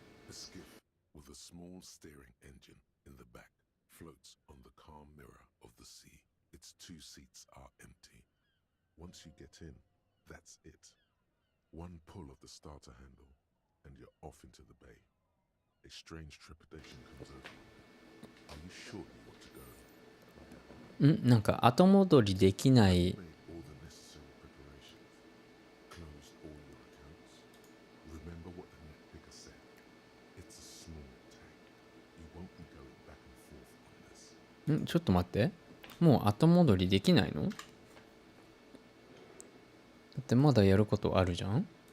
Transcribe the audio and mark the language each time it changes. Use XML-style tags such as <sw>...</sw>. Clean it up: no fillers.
<en>A skiff with a small steering engine in the back floats on the calm mirror of the sea. Its two seats are empty. Once you get in, that's it. One pull of the starter handle, and you're off into the bay. A strange trepidation comes over you. Are you sure you want to go?</en> <ja>なんか後戻りできない。</ja> <en>Made all the necessary preparations. Closed all your accounts. Remember what the net picker said. It's a small tank. You won't be going back and forth on this.</en> <ja>ちょっと待って。もう後戻りできないの？だってまだやることあるじゃん。</ja>